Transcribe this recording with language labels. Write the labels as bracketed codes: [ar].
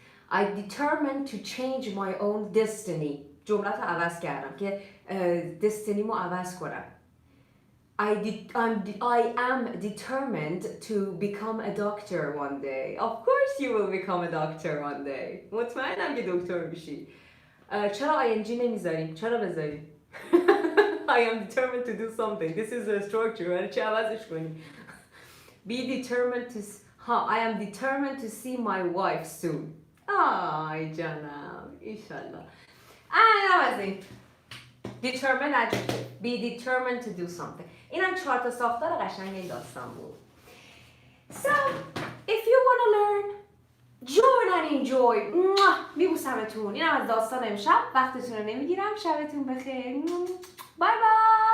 [en] I determined to change my own destiny. [fa] جملت رو عوض کردم که destiny مو عوض کنم. [en] I am determined to become a doctor one day. Of course you will become a doctor one day. [fa] مطمئنم که دکتر میشی. چرا ing نمیذاریم؟ چرا بذاریم؟ [en] I am determined to do something. This is a structure. [fa] چه عوضش کنیم؟ [en] Be determined to... I am determined to see my wife soon. [fa] آی جانم. ایشالله. عوضیم. [en] Determined adjective. Be determined to do something. [fa] اینم 4 تا ساختار قشنگ این داستان بود. [en] So, if you want to learn, join and enjoy. [fa] میبوسمتون. اینم از داستان امشب. وقتتون رو نمیگیرم. شبتون بخیر. بای بای.